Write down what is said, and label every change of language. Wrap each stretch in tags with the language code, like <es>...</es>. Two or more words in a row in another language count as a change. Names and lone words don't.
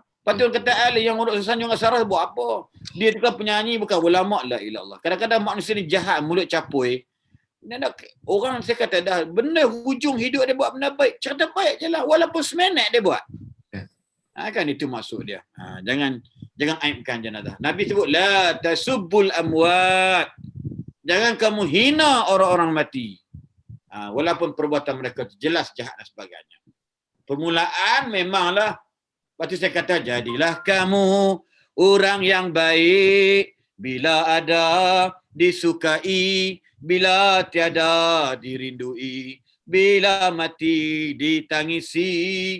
<ms>Patut kata ahli yang urut sesanjung dengan Sarah buat apa? Dia tu kan penyanyi bukan ulama,</ms> <ar>لا إلا الله.</ar> <ms>Kadang-kadang manusia ni jahat, mulut capoi. Orang saya kata dah benda hujung hidup dia buat benda baik. Cerita baik je lah walaupun seminit dia buat. Kan itu maksud dia. Jangan aibkan jenazah. Nabi sebut</ms> <ar>لا تسبوا الأموات.</ar> <ms>Jangan kamu hina orang-orang mati. Walaupun perbuatan mereka jelas jahat dan sebagainya. Permulaan memanglah. Lepas tu saya kata, jadilah kamu orang yang baik bila ada disukai, bila tiada dirindui, bila mati ditangisi.</ms>